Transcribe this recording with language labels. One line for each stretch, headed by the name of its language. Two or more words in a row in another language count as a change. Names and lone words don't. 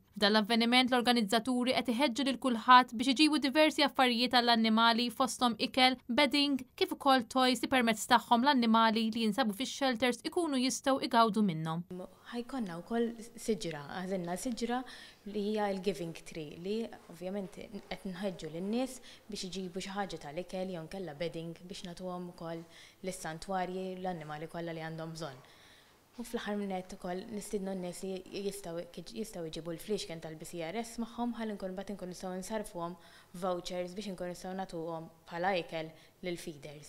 Maltese: F'dan l-avveniment l-organizzaturi qed iħeġġu lil kulħadd biex iġibu diversi affarijiet għall-annimali fosthom ikel, bedding, kif ukoll toys li permezz tagħhom l-annimali li jinsabu fix-shelters ikunu jistgħu igawdu minnhom. Ħajkonna wkoll siġra, għażilna siġra li hija l-Giving Tree li ovvjament qed nħeġġu lin-nies biex iġibu xi ħaġa tal-ikel jew nkella bedding biex nagħtuhom ukoll lis-santwarji l-annimali kollha li għandhom bżonn. U fl-aħħar minnet ukoll nistidnu n-nies li jistgħu jġibu l-fliexken tal-BCRS magħhom ħalli mbagħad inkunu nistgħu nsarfuhom vouchers biex inkunu nistgħu nagħtuhom bħala ikel lill-feeders.